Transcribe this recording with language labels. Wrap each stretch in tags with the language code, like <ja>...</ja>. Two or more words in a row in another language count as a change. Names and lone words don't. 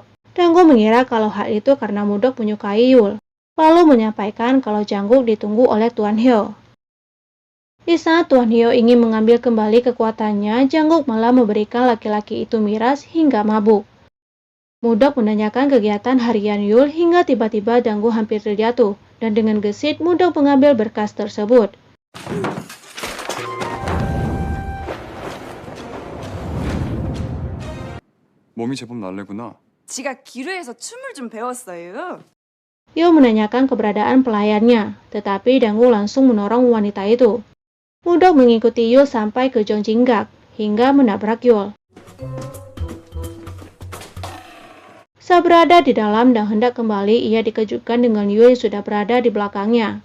<id>Dangu mengira kalau hal itu karena Mudok menyukai Yul, lalu menyampaikan kalau Jangguk ditunggu oleh Tuan Hyo. Di saat Tuan Hyo ingin mengambil kembali kekuatannya, Janguk malah memberikan laki-laki itu miras hingga mabuk. Mudok menanyakan kegiatan harian Yul hingga tiba-tiba Danggu hampir terjatuh, dan dengan gesit Mudok mengambil berkas tersebut.</id> <ko>몸이 제법 날래구나. 지가 기르에서 춤을 좀 배웠어요.</ko> <id>Yul menanyakan keberadaan pelayannya, tetapi Danggu langsung menorong wanita itu. Mudok mengikuti Yul sampai ke Jongjinggak, hingga menabrak Yul. Saat berada di dalam dan hendak kembali, ia dikejutkan dengan Yul yang sudah berada di belakangnya.</id>